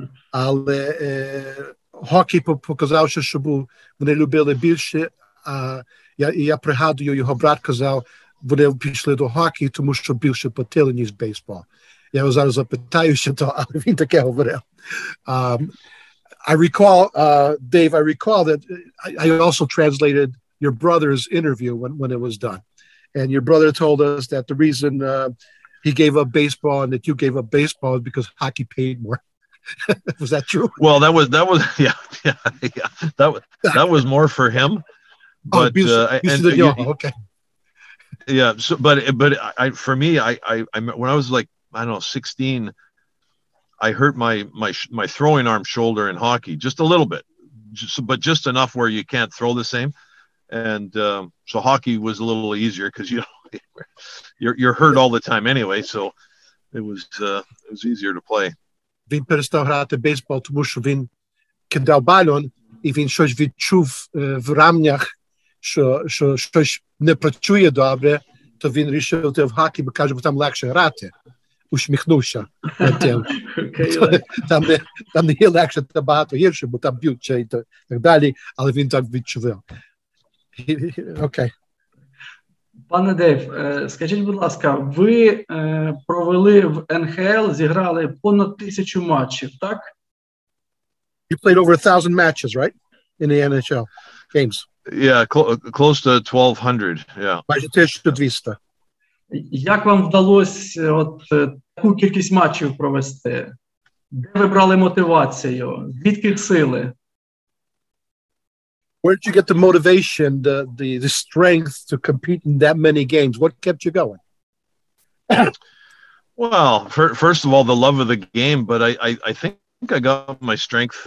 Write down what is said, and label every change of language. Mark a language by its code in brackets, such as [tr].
[uk] Але хокей показав, що вони любили більше. Я пригадую, його брат казав, вони пішли до хокею, тому що більше платили, ніж бейсбол. Я його зараз запитаю, що то, але він таке говорив. [en] I recall, Dave, that I also translated your brother's interview when it was done. And your brother told us that the reason he gave up baseball and that you gave up baseball is because hockey paid more. Was that true? Well, that was yeah. That was more for him. But okay. Yeah. So, but for me, when I was like, I don't know, 16, I hurt my throwing arm shoulder in hockey just a little bit, but just enough where you can't throw the same. And so hockey was a little easier because you're hurt all the time anyway. So it was easier to play. [uk] Він перестав грати бейсбол, тому що він кидав балон, і він щось відчув в рамнях, що щось не працює добре, то він вирішив йти в хокей, бо каже, бо там легше грати. Усміхнувся над тим. Там не є легше, та багато гірше, бо там б'ють і так далі, але він так відчував. Окей. Пане Дейв, скажіть, будь ласка, ви провели в НХЛ, зіграли понад 1000 матчів, так? [en] You played over 1,000 matches, right? In the NHL games. Yeah, close to 1,200, yeah. [uk] Майже 1200. Як вам вдалося таку кількість матчів провести? Де ви брали мотивацію? Звідки сили? [en] Where did you get the motivation, the strength to compete in that many games? What kept you going? Well, first of all, the love of the game, but I think I got my strength.